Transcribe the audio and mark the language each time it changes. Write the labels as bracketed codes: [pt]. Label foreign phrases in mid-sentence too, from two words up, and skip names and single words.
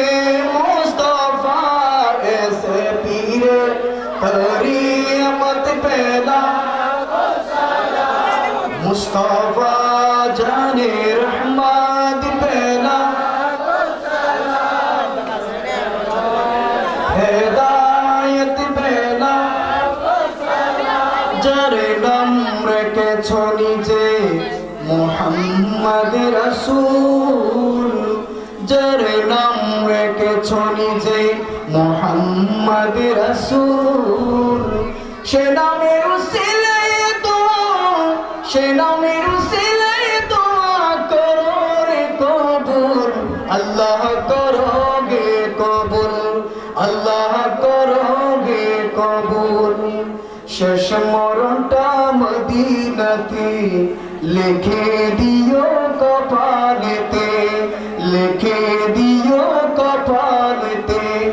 [ur] مصطفیٰ ایسے پیر طریقت پیدا مصطفیٰ جانے رحمت پیدا ہدایت پیدا [bn] মোহাম্মদ রাসূল যার নাম রেখেছ নিজে মোহাম্মদ রাসূল সে নামের উসিলায় দোয়া সে নামের উসিলায় দোয়া করো রে কবুল আল্লাহ করোগে কবুল আল্লাহ করোগে কবুল শেষ মরণটা মদিনাতে লিখে দিও কপালেতে লিখে দিও কপালেতে